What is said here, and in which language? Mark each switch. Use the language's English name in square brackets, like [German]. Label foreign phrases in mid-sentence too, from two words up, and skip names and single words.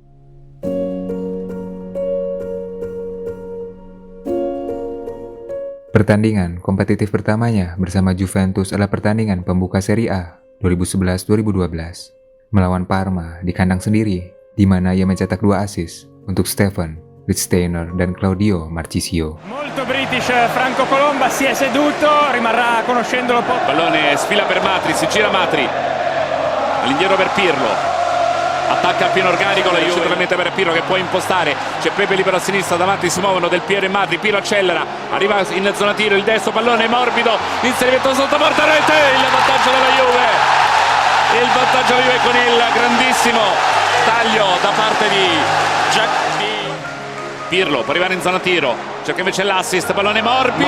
[Indonesian] Pertandingan kompetitif pertamanya bersama Juventus adalah pertandingan pembuka Serie A 2011-2012 melawan Parma di kandang sendiri, di mana ia mencetak 2 assist untuk Stefan Lichtsteiner dan Claudio Marchisio. [Italian] Molto British, Franco Colomba si è seduto, rimarrà conoscendolo poco. Pallone sfila per Matri, si gira Matri, all'indietro per Pirlo, attacca a pieno organico la Juve, sicuramente per Pirlo che può impostare, c'è Pepe libero a sinistra, davanti si muovono Del Piero e Matri, Pirlo accelera, arriva in zona tiro, il destro, pallone morbido, inserimento sotto porta, rete, il vantaggio della Juve, il vantaggio Juve con il grandissimo taglio da parte di Pirlo, può arrivare in zona tiro, cerca invece l'assist, pallone morbido,